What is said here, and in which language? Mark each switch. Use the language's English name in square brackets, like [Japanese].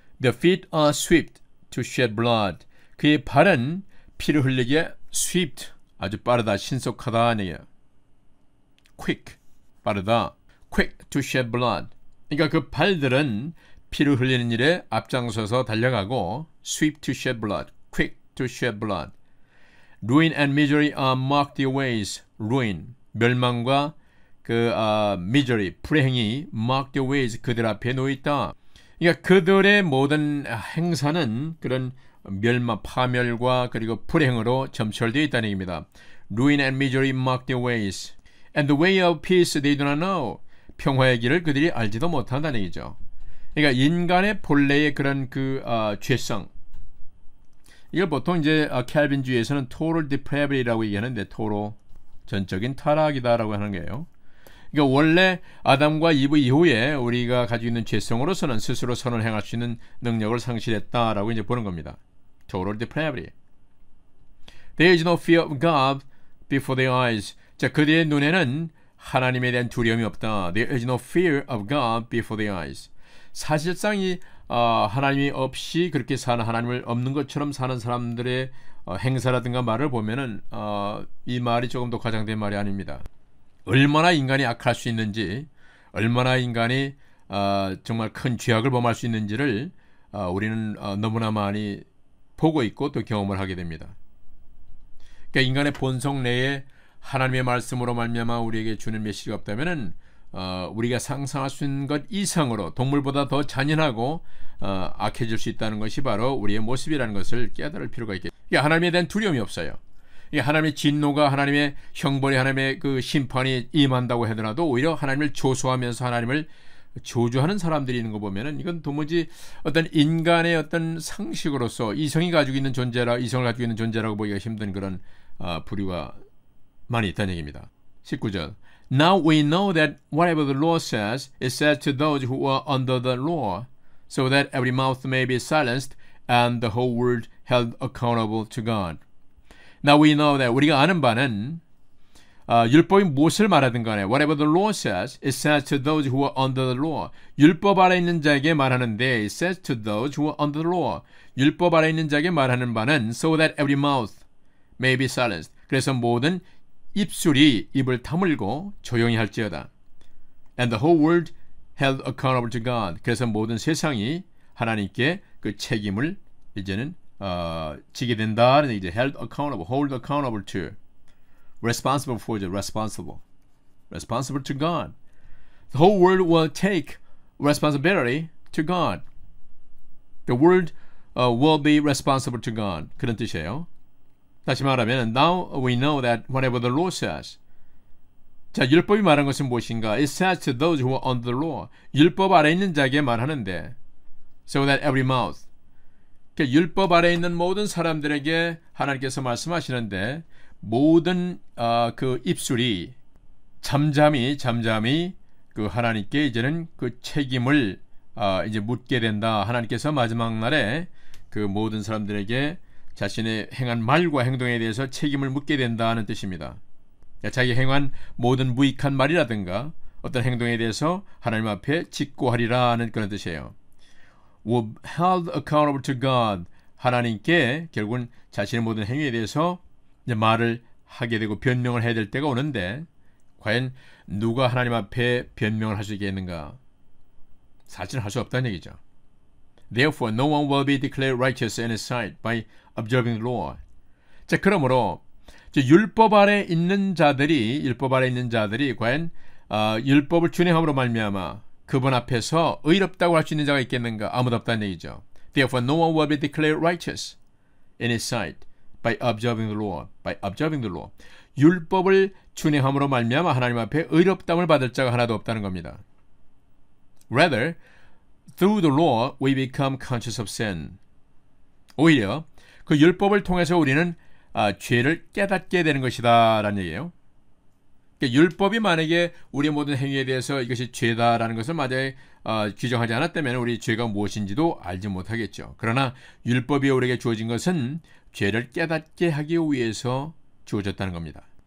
[English] Their feet are swift to shed blood. [Korean] 그의 발은 피를 흘리기에 swift, 아주 빠르다, 신속하다 하는 얘기예요. [English] quick, 빠르다. quick to shed blood. [Korean] 그러니까 그 발들은 피를 흘리는 일에 앞장서서 달려가고 [English] swift to shed blood, quick to shed blood. Ruin and misery are marked their ways. [Korean] ruin, 멸망과 그 misery, 불행이 [English] marked their ways, [Korean] 그들 앞에 놓여있다. 그러니까 그들의 모든 행사는 그런 멸망, 파멸과 그리고 불행으로 점철되어 있다는 얘기입니다. [English] Ruin and misery mark their ways. And the way of peace they do not know. [Korean] 평화의 길을 그들이 알지도 못한다는 얘기죠. 그러니까 인간의 본래의 그런 그 죄성. 이걸 보통 이제 캘빈주의에서는 total depravity라고 얘기하는데 토로 전적인 타락이다라고 하는 거예요. 그러니까 원래 아담과 이브 이후에 우리가 가지고 있는 죄성으로서는 스스로 선을 행할 수 있는 능력을 상실했다라고 이제 보는 겁니다. [English] Total depravity. There is no fear of God before their eyes. [Korean] 자, 그들의 눈에는 하나님에 대한 두려움이 없다. [English] There is no fear of God before their eyes. [Korean] 사실상 이 하나님이 없이 그렇게 사는, 하나님을 없는 것처럼 사는 사람들의 행사라든가 말을 보면은 이 말이 조금 더 과장된 말이 아닙니다. 얼마나 인간이 악할 수 있는지, 얼마나 인간이 정말 큰 죄악을 범할 수 있는지를 우리는 너무나 많이 보고 있고 또 경험을 하게 됩니다. 그러니까 인간의 본성 내에 하나님의 말씀으로 말미암아 우리에게 주는 메시지가 없다면은 우리가 상상할 수 있는 것 이상으로 동물보다 더 잔인하고 악해질 수 있다는 것이 바로 우리의 모습이라는 것을 깨달을 필요가 있겠죠. 그러니까 하나님에 대한 두려움이 없어요. 하나님의 진노가, 하나님의 형벌이, 하나님의 그 심판이 임한다고 하더라도 오히려 하나님을 조소하면서 하나님을 조주하는 사람들이 있는 거 보면은 이건 도무지 어떤 인간의 어떤 상식으로서 이성을 가지고 있는 존재라고 보기가 힘든 그런 부류가 많이 있다는 얘기입니다. 19절. [English] Now we know that whatever the law says, it says to those who are under the law, so that every mouth may be silenced and the whole world held accountable to God. Now we know that [Korean] 우리가 아는 바는 율법이 무엇을 말하든 간에 [English] whatever the law says, it says to those who are under the law. [Korean] 율법 아래 있는 자에게 말하는데 [English] it says to those who are under the law. [Korean] 율법 아래 있는 자에게 말하는 바는 [English] so that every mouth may be silenced. [Korean] 그래서 모든 입술이 입을 다물고 조용히 할지어다. [English] And the whole world held accountable to God. [Korean] 그래서 모든 세상이 하나님께 그 책임을 이제는 지게 된다는 이제 [English] held accountable, hold accountable to, responsible for, responsible to God. The whole world will take responsibility to God. The world will be responsible to God. [Korean] 그런 뜻이에요. 다시 말하면 [English] now we know that whatever the law says. [Korean] 자, 율법이 말한 것은 무엇인가? [English] It says to those who are under the law. [Korean] 율법 아래 있는 자에게 말하는데 [English] so that every mouth. [Korean] 그러니까 율법 아래 있는 모든 사람들에게 하나님께서 말씀하시는데 모든 그 입술이 잠잠히 그 하나님께 이제는 그 책임을 이제 묻게 된다. 하나님께서 마지막 날에 그 모든 사람들에게 자신의 행한 말과 행동에 대해서 책임을 묻게 된다는 뜻입니다. 자기 행한 모든 무익한 말이라든가 어떤 행동에 대해서 하나님 앞에 직고하리라는 그런 뜻이에요. [English] will held accountable to God. [Korean] 하나님께 결국은 자신의 모든 행위에 대해서 이제 말을 하게 되고 변명을 해야 될 때가 오는데 과연 누가 하나님 앞에 변명을 할 수 있겠는가? 사실은 할 수 없다는 얘기죠. [English] Therefore, no one will be declared righteous in his sight by observing the law. [Korean] 자, 그러므로 율법 아래 있는 자들이 과연 율법을 준행함으로 말미암아 그분 앞에서 의롭다고 할 수 있는 자가 있겠는가? 아무도 없다는 얘기죠. [English] Therefore, no one will be declared righteous in his sight by observing the law. By observing the law. [Korean] 율법을 준행함으로 말미암아 하나님 앞에 의롭다움을 받을 자가 하나도 없다는 겁니다. [English] Rather, through the law, we become conscious of sin. [Korean] 오히려 그 율법을 통해서 우리는 죄를 깨닫게 되는 것이다 라는 얘기예요. 그러니까 율법이 만약에 우리의 모든 행위에 대해서 이것이 죄다라는 것을 만약에 규정하지 않았다면 우리 죄가 무엇인지도 알지 못하겠죠. 그러나 율법이 우리에게 주어진 것은 죄를 깨닫게 하기 위해서 주어졌다는 겁니다.